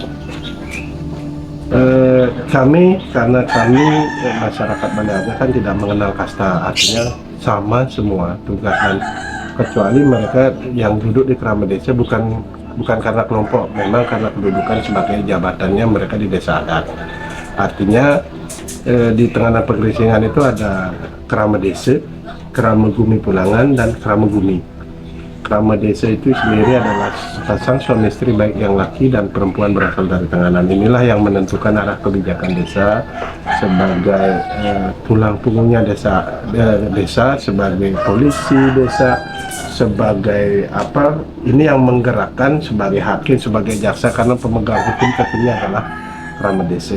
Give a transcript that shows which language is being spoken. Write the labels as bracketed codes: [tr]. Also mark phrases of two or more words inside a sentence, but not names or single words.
[id] Karena kami masyarakat Baniaga kan tidak mengenal kasta, artinya sama semua tugas, dan kecuali mereka yang duduk di Kerama Desa bukan karena kelompok, memang karena kedudukan sebagai jabatannya mereka di desa adat. Artinya di Tenganan Pegeringsingan itu ada Kerama Desa, Kerama Gumi Pulangan, dan Kerama Gumi. Kerama Desa itu sendiri adalah sepasang suami istri, baik yang laki dan perempuan berasal dari Tenganan. Inilah yang menentukan arah kebijakan desa sebagai tulang punggungnya desa, sebagai polisi desa, sebagai apa, ini yang menggerakkan sebagai hakim, sebagai jaksa, karena pemegang hukum tertinggi adalah Kerama Desa.